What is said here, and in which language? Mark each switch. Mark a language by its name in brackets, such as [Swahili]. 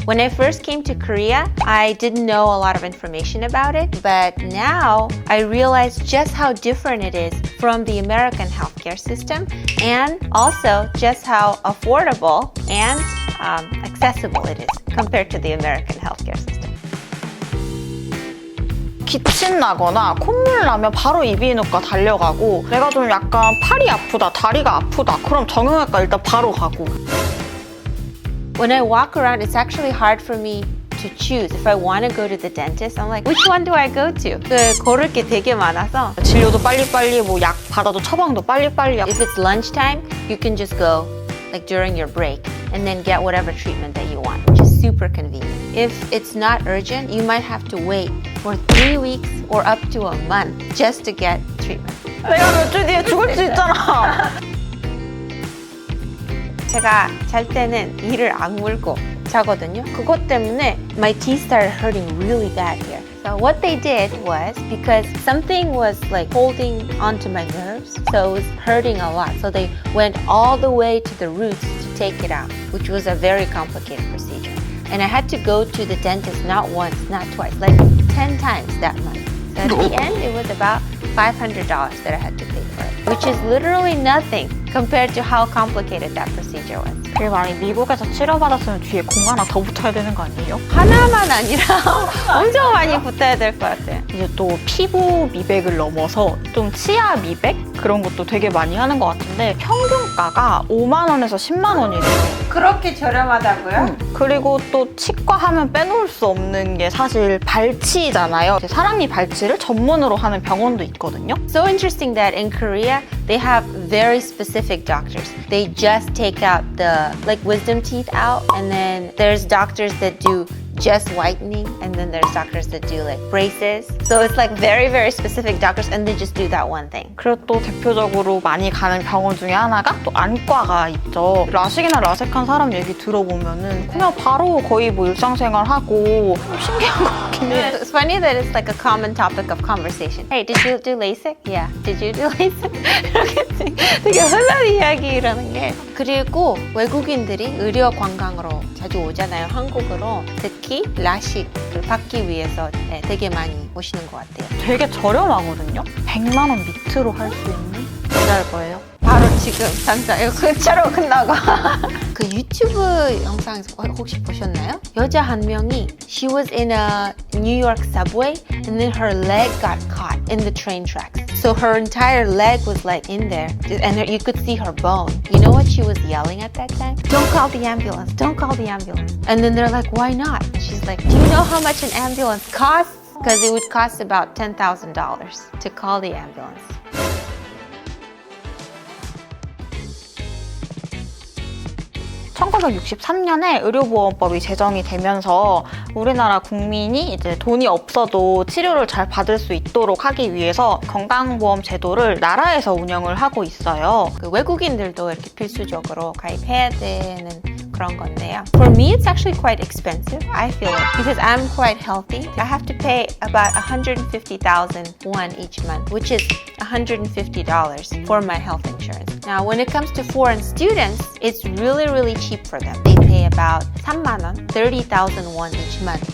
[English] When I first came to Korea, I didn't know a lot of information about it, but now I realize just how different it is from the American healthcare system, and also just how affordable and accessible it is compared to the American healthcare system. [Korean] 기침 나거나 콧물 나면 바로 이비인후과 달려가고, 내가 좀 약간 팔이 아프다, 다리가 아프다, 그럼 정형외과 일단 바로 가고. [English] When I walk around, it's actually hard for me to choose. If I want to go to the dentist, I'm like, which one do I go to? [Korean] 고를 게 되게 많아서. 진료도 빨리빨리, 뭐 약 받아도 처방도 빨리빨리. [English] If it's lunchtime, you can just go like during your break and then get whatever treatment that you want, which is super convenient. If it's not urgent, you might have to wait for 3 weeks or up to a month just to get treatment. [Korean] 내가 몇 주 뒤에 죽을 수 있잖아. 제가 잘 때는 이를 악물고 자거든요. 그것 때문에 [English] my teeth started hurting really bad here. So what they did was, because something was like holding onto my nerves, so it was hurting a lot. So they went all the way to the roots to take it out, which was a very complicated procedure. And I had to go to the dentist not once, not twice, like 10 times that month. So at the end, it was about $500 that I had to pay for it, which is literally nothing compared to how complicated that procedure was. [Korean] 그게 만약에 미국에서 치료받았으면 뒤에 공 하나 더 붙어야 되는 거 아니에요? 하나만 아니라 엄청 많이 붙어야 될 것 같아요. 이제 또 피부 미백을 넘어서 좀 치아 미백? 그런 것도 되게 많이 하는 것 같은데, 평균가가 5만 원에서 10만 원이래요. 그렇게 저렴하다고요? 그리고 또 치과 하면 빼놓을 수 없는 게 사실 발치잖아요. 사랑니 발치를 전문으로 하는 병원도 있거든요. [English] So interesting that in Korea, they have very specific doctors. They just take out the wisdom teeth out, and then there's doctors that do just whitening, and then there's doctors that do like braces. So it's like very, very specific doctors, and they just do that one thing. [Korean] 그리고 또 대표적으로 많이 가는 병원 중에 하나가 또 안과가 있죠. 라식이나 라섹한 사람 얘기 들어보면은 그냥 바로 거의 뭐 일상생활 하고, 신기한 것 같긴 해요. [English] It's funny that it's like a common topic of conversation. Hey, did you do LASIK? Yeah. Did you do LASIK? [Korean] 이렇게 되게 흔한 이야기라는 게. 그리고 외국인들이 의료 관광으로 자주 오잖아요, 한국으로. 특히 라식을 받기 위해서 되게 많이 오시는 것 같아요. 되게 저렴하거든요. 100만 원 밑으로 할 수 있는 여자일 거예요. 바로 지금 당장 이거 근처로 끝나고. 그 유튜브 영상에서 혹시 보셨나요? 여자 한 명이 [English] she was in a New York subway and then her leg got caught in the train tracks. So her entire leg was like in there and you could see her bone. You know what she was yelling at that time? Don't call the ambulance, don't call the ambulance. And then they're like, why not? And she's like, do you know how much an ambulance costs? Because it would cost about $10,000 to call the ambulance. [Korean] (1963년에) 의료보험법이 제정이 되면서 우리나라 국민이 이제 돈이 없어도 치료를 잘 받을 수 있도록 하기 위해서 건강보험 제도를 나라에서 운영을 하고 있어요. 그 외국인들도 이렇게 필수적으로 가입해야 되는 그런 건데요. [English] For me, it's actually quite expensive, I feel it, because I'm quite healthy. I have to pay about 150,000 won each month, which is $150 for my health insurance. Now, when it comes to foreign students, it's really, really cheap for them. They pay about 3만 원, 30,000 won each month.